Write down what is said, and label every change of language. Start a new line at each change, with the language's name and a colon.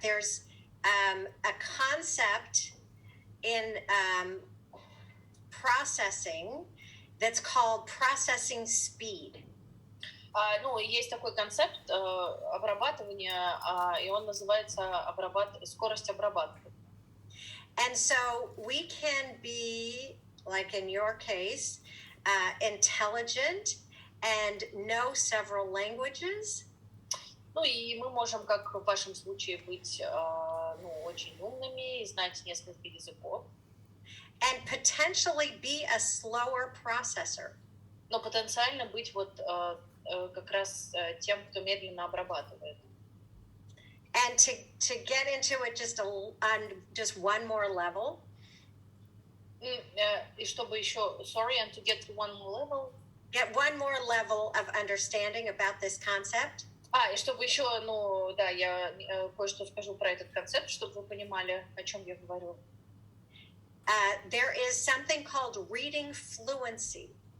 English: There's a concept in processing that's called processing speed.
Russian: Есть такой концепт обрабатывания, и он называется скорость обрабатывания.
English: And so we can be, like in your case, intelligent and know several languages.
Russian: И мы можем, как в вашем случае, быть очень умными и знать несколько языков.
English: And potentially be a slower processor.
Russian: Но потенциально быть как раз тем, кто медленно обрабатывает.
English: And to get into it just one more level.
Russian: И чтобы еще,
English: and to get to one more level. Get one more level of understanding about this concept.
Russian: И чтобы еще, я кое-что скажу про этот концепт, чтобы вы понимали, о чем я говорю.
English: There is something called reading fluency.